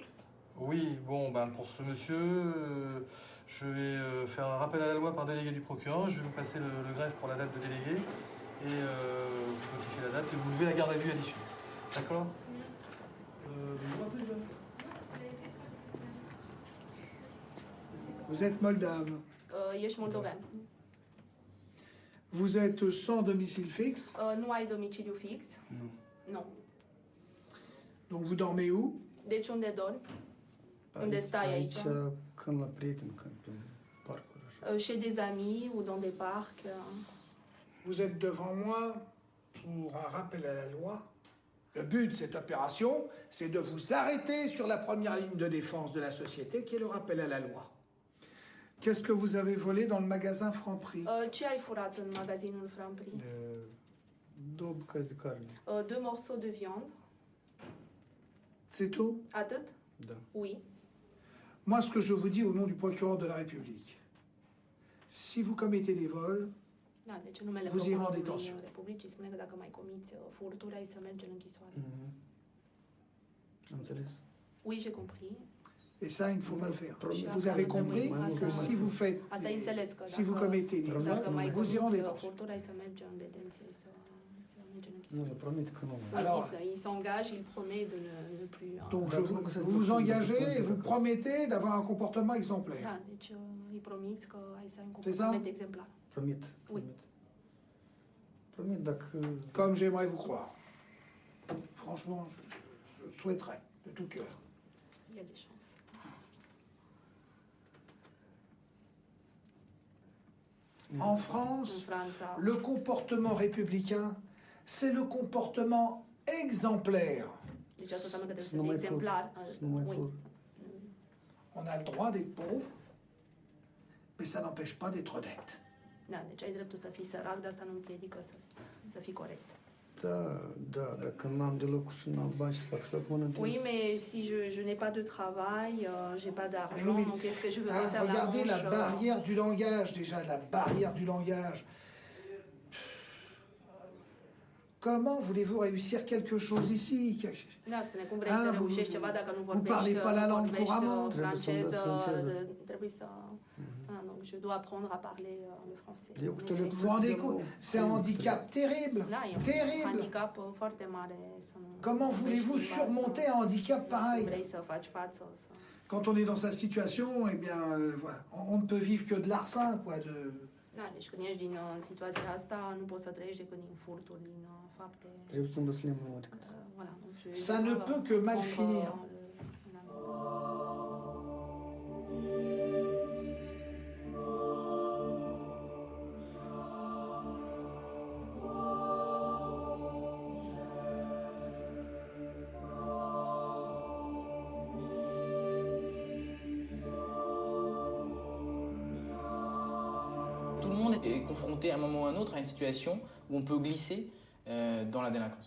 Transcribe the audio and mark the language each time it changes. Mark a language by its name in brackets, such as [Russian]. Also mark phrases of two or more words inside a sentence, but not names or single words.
[French] Oui, bon, ben pour ce monsieur, je vais faire un rappel à la loi par délégué du procureur. Je vais vous passer le greffe pour la date de délégué et vous notifiez la date et vous levez la garde à vue à l'issue. D'accord? Vous êtes moldave. [Romanian] Ești moldovean. [French] Vous êtes sans domicile fixe. [Romanian] Nu ai domiciliu fix? Nu. [French] Donc vous dormez où? [Romanian] Deci unde dormi? Unde stai aici? Când la prieteni, când pe parcuri așa. [French] Chez des amis ou dans des parcs? Vous êtes devant moi pour un rappel à la loi. Le but de cette opération, c'est de vous arrêter sur la première ligne de défense de la société, qui est le rappel à la loi. Qu'est-ce que vous avez volé dans le magasin Franprix? [Romanian] Ce ai furat în magazinul Franprix? Două bucăți de carne. [French] Deux morceaux de viande. C'est tout? [Romanian] Atât? Da. [French] Oui. Moi, ce que je vous dis au nom du procureur de la République, si vous commettez des vols, [Romanian] Da, deci numele [French] vous irez en [Romanian] procurorului [French] détention. [Romanian] Republicii spune că dacă mai comiți furturi, ai să mergi în închisoare. Am înțeles. [French] Oui, j'ai compris. Et ça, il ne faut pas le faire. Vous avez compris que si vous faites, [Romanian] Asta ai înțeles că [French] si vous commettez des [Romanian] dacă mai [French] vols, vous irez en [Romanian] comiți [French] détention. [Romanian] furturi, ai să mergi în detenție, să mergi în Nu, închisoare. eu promit că nu. [French] Alors, Il s'engage, il promet de ne plus... donc vous vous engagez et vous promettez d'avoir un comportement exemplaire. [Romanian] Da, deci îi promiți că ai să ai un [French] C'est ça? [Romanian] comportament exemplar. Promit. [French] Oui. [Romanian] Promit dacă... [French] Comme j'aimerais vous croire. Franchement, je souhaiterais, de tout cœur. Il y a des chances. En France, [Romanian] În Franța, [French] le comportement républicain, c'est le comportement exemplaire. [Romanian] deci asta înseamnă că trebuie să Nu fii mai exemplar. Nu mai [French] Oui. [Romanian] fur. [French] On a le droit d'être pauvre, mais ça n'empêche pas d'être honnête. [Romanian] Da, deci ai dreptul să fii sărac, dar asta nu împiedică să fii corect. Da, dacă n-am de lucru și n-am bani și fac să mănânc. [French] Oui, mais si je n'ai pas de travail, j'ai pas d'argent, Oui, mais- donc est-ce que je veux me faire Regardez la la manche barrière du langage, déjà, la barrière du langage. Comment voulez-vous réussir quelque chose ici? [Romanian] Da, spune cum vrei [French] Ah, [Romanian] să [French] vous- [Romanian] reușești ceva dacă nu [French] vous [Romanian] vorbești, [French] parlez pas la langue [Romanian] vorbești [French] couramment. [Romanian] franceză, franceză. trebuie să... [French] Ah, donc je dois apprendre à parler le français. [Romanian] Eu cu tele- [French] Vous vous rendez compte? C'est un handicap terrible. [Romanian] Da, e un [French] Terrible. [Romanian] handicap foarte mare să nu... [French] Comment [Romanian] vorbești [French] voulez-vous [Romanian] limba, [French] surmonter un handicap pareil? [Romanian] Vrei să faci față, să... [French] Quand on est dans sa situation, eh bien, voilà, on ne peut vivre que de l'argent, quoi. [Romanian] Da, deci când ești din situația asta, nu poți să trăiești decât din furturi, din fapte... Trebuie să învăț limba mă decât. [French] Voilà, donc Ça ne peut que mal finir. Tout le monde est confronté à un moment ou à un autre à une situation où on peut glisser dans la délinquance.